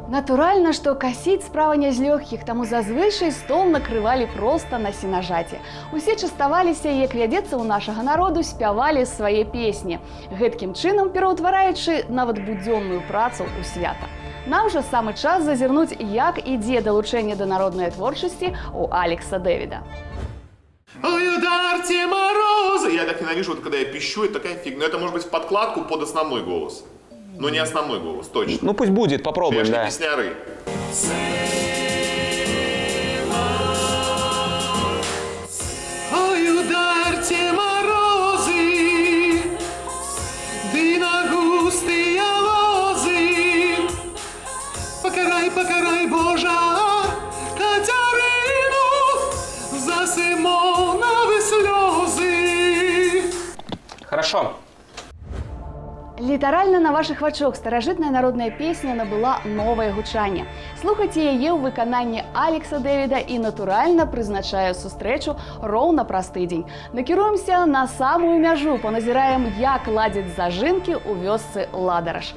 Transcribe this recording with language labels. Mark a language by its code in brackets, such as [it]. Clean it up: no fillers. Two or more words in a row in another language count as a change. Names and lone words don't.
[be] Натуральна, што касіць справа не з лёгкіх, таму зазвычай стол накрывалі проста на сенажаце. Усе частаваліся, як вядзецца ў нашага народу, спявалі свае песні, гэткім чынам пераўтвараючы нават будзённую працу ў свята. Нам жа самы час зазірнуць, як ідзе далучэнне да народнай творчасці у Алекса Дэвіда. [ru] Ой, ударьте морозы! Я так ненавижу, вот когда я пищу, это такая фигня. Но это может быть в подкладку под основной голос. Но не основной голос, точно. Ну пусть будет, попробуем, да. Песняры. Ой, ударьте морозы, ды на густые лозы. Покарай, покарай, Божа, Катерину за Симоновы слезы. Хорошо. [be] Літаральна на вашых вачах старажытная народная песня набыла новае гучанне. Слухайце яе ў выкананні Алекса Дэвіда і, натуральна, прызначае сустрэчу роўна праз тыдзень. Накіруемся на самую мяжу, паназіраем, як ладзяць зажынкі ў вёсцы Ладараш.